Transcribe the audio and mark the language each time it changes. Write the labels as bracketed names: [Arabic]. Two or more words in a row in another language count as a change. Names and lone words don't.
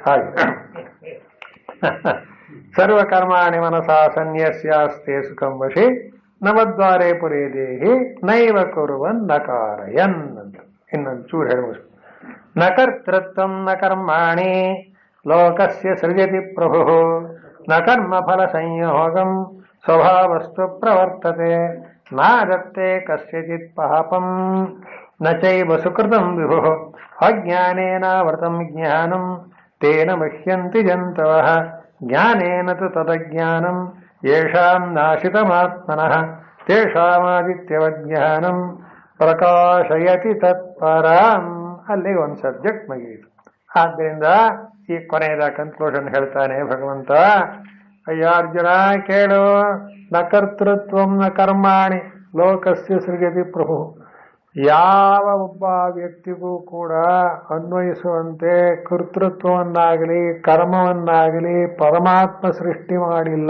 [Sanskrit] ಹಾಗೆ ಸರ್ವಕರ್ಮಾಣಿ ಮನಸಾ ಸನ್ಯಸ್ಯಾಸ್ತೆ ಸುಖಂ ವಶಿ ನವದ್ವಾರೇ ಪುರೇ ದೇಹಿ ನೈವ ಕುರುವನ್ ನಕಾರಯನ್ [Kannada] ಅಂತ ಇನ್ನೊಂದು ಚೂರು ಹೇಳಬಹುದು. [Sanskrit] ನ ಕರ್ತೃತ್ವಂ ನ ಕರ್ಮಾಣಿ ಲೋಕಸ್ಯ ಸೃಜತಿ ಪ್ರಭು ನ ಕರ್ಮ ಫಲ ಸಂಯೋಗಂ ಸ್ವಭಾವಸ್ತು ಪ್ರವರ್ತತೆ ನಾದತ್ತೆ ಕಸ್ಯಚಿತ್ ಪಾಪಂ ನ ಚೈವ ಸುಕೃತಂ ವಿಭು ಅಜ್ಞಾನೇನಾವೃತಂ ಜ್ಞಾನಂ ತೇನ ಮಹ್ಯಂತಿ ಜಂತವಃ ಜ್ಞಾನೇನ ತು ತದಜ್ಞಾನಂ ಯೇಷಾಂ ನಾಶಿತಮಾತ್ಮನಃ ತೇಷಾಮಾದಿತ್ಯವಜ್ಞಾನಂ ಪ್ರಕಾಶಯತಿ ತತ್ಪರಾಂ. [Kannada] ಅಲ್ಲಿ ಒಂದು ಸಬ್ಜೆಕ್ಟ್ ಮುಗಿಯಿತು. ಆದ್ದರಿಂದ ಈ ಕೊನೆಯದ ಕನ್ಕ್ಲೂಷನ್ ಹೇಳ್ತಾನೆ ಭಗವಂತ. ಅಯ್ಯ ಅರ್ಜುನ ಕೇಳು, [Sanskrit] ನ ಕರ್ತೃತ್ವಂ ನ ಕರ್ಮಾಣಿ ಲೋಕಸ್ಯ ಸೃಜತಿ ಪ್ರಭು. [Kannada] ಯಾವ ಒಬ್ಬ ವ್ಯಕ್ತಿಗೂ ಕೂಡ ಅನ್ವಯಿಸುವಂತೆ ಕರ್ತೃತ್ವವನ್ನಾಗಲಿ ಕರ್ಮವನ್ನಾಗಲಿ ಪರಮಾತ್ಮ ಸೃಷ್ಟಿ ಮಾಡಿಲ್ಲ.